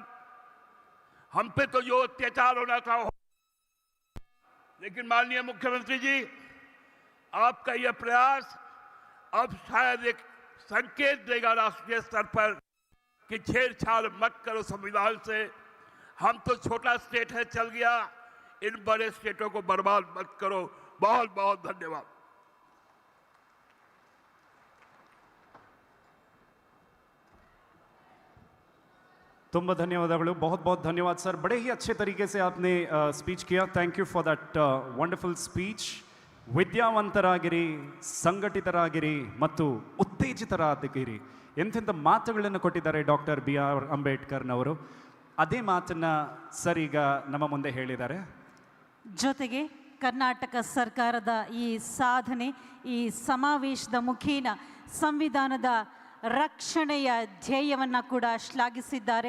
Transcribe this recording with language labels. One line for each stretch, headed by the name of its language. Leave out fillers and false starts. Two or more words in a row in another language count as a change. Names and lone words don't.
Hindi: हम पे तो जो अत्याचार होना था हो, लेकिन माननीय मुख्यमंत्री जी, आपका यह प्रयास अब शायद एक संकेत देगा राष्ट्रीय स्तर पर कि छेड़छाड़ मत करो संविधान से। हम तो छोटा स्टेट है, चल गया, इन बड़े स्टेटों को बर्बाद मत करो। बहुत बहुत धन्यवाद।
Kannada: ತುಂಬ ಧನ್ಯವಾದಗಳು.
Hindi: बहुत बहुत धन्यवाद सर. बड़े ही अच्छे तरीके से आपने स्पीच किया.
English: thank you for that wonderful speech.
Kannada: ವಿದ್ಯಾವಂತರಾಗಿರಿ, ಸಂಘಟಿತರಾಗಿರಿ ಮತ್ತು ಉತ್ತೇಜಿತರಾಗಿರಿ. ಎಂತೆಂಥ ಮಾತುಗಳನ್ನು ಕೊಟ್ಟಿದ್ದಾರೆ ಡಾಕ್ಟರ್ BR ಅಂಬೇಡ್ಕರ್ನವರು. ಅದೇ ಮಾತನ್ನು ಸರ್ ಈಗ ನಮ್ಮ ಮುಂದೆ ಹೇಳಿದ್ದಾರೆ. ಜೊತೆಗೆ ಕರ್ನಾಟಕ ಸರ್ಕಾರದ ಈ ಸಾಧನೆ, ಈ ಸಮಾವೇಶದ ಮುಖೇನ ಸಂವಿಧಾನದ ರಕ್ಷಣೆಯ ಧ್ಯೇಯವನ್ನು ಕೂಡ ಶ್ಲಾಘಿಸಿದ್ದಾರೆ.